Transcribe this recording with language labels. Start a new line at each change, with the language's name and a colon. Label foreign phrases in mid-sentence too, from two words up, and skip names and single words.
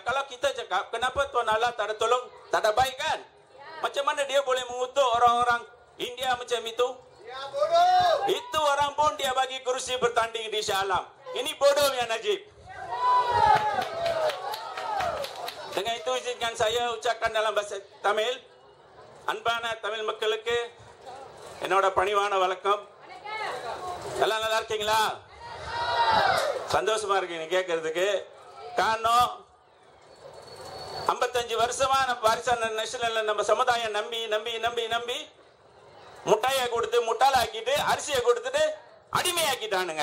Malay: Kalau kita cakap kenapa Tuan Allah tak ada tolong, tak ada baik kan? Macam mana dia boleh mengutuk orang-orang India macam itu? Itu orang pun dia bagi kursi bertanding di Shah Alam. Ini bodoh ya Najib. Dengan itu izinkan saya ucapkan dalam bahasa Tamil.
Tamil: அன்பான தமிழ் மக்களுக்கு என்னோட பணிவான வணக்கம். எல்லாம் நல்லா இருக்கீங்களா? சந்தோஷமா இருக்கீங்க கேட்கறதுக்கு. காரணம் 55 வருஷமா நம்ம வாரிசான நேஷனல்ல நம்ம சமுதாயம் நம்பி முட்டையை கொடுத்து முட்டாளாக்கிட்டு அரிசியை கொடுத்துட்டு அடிமையாக்கிட்டானுங்க.